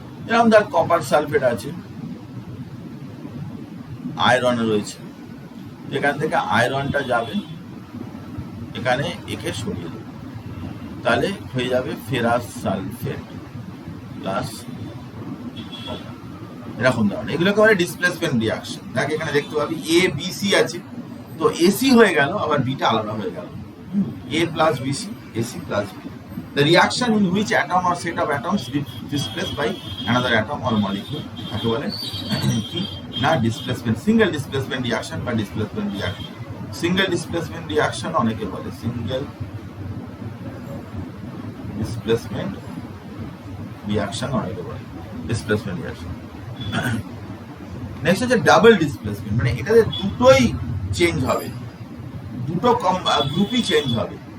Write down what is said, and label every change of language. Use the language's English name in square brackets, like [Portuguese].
[Bangla] যেরকম ধর copper sulphate আছে, আয়রন রয়েছে, এখান থেকে আয়রনটা যাবে এখানে, একে সরিয়ে দেবে, তাহলে হয়ে যাবে ফেরাস সালফেট প্লাস এরকম ধরনের, এগুলোকে বলে ডিসপ্লেসমেন্ট রিয়াকশন। দেখ এখানে দেখতে পাবি এ বি সি আছে, তো এসি হয়ে গেল, আবার বিটা আলাদা হয়ে গেল, এ plus BC, AC plus B. [English] The reaction in which atom or set of atoms displaced by another atom or molecule, [Bangla] তাকে বলে কি না ডিসপ্লেসমেন্ট, সিঙ্গেল ডিসপ্লেসমেন্ট রিয়াকশন বা displacement reaction. Single displacement reaction অনেকে বলে সিঙ্গেল ডিসপ্লেসমেন্ট রিয়াকশন, অনেকে বলে displacement reaction. Next হচ্ছে ডাবল ডিসপ্লেসমেন্ট, মানে এটাতে দুটোই চেঞ্জ হবে, দুটো গ্রুপই চেঞ্জ হবে।